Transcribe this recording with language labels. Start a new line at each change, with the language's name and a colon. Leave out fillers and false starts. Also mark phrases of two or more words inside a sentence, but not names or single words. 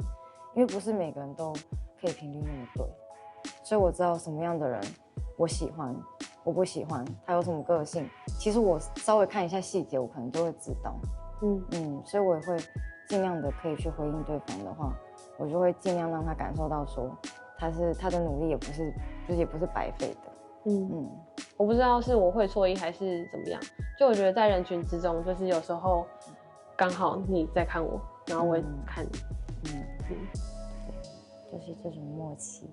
Chinese: 因為不是每個人都可以頻率那麼對，所以我知道什麼樣的人我喜歡，我不喜歡，他有什麼個性。其實我稍微看一下細節，我可能就會知道。所以我也會盡量的可以去回應對方的話，我就會盡量讓他感受到說，他的努力也不是白費的。我不知道是我會錯意還是怎麼樣，就我覺得在人群之中，就是有時候剛好你在看我，然後我也看你，就是這種默契。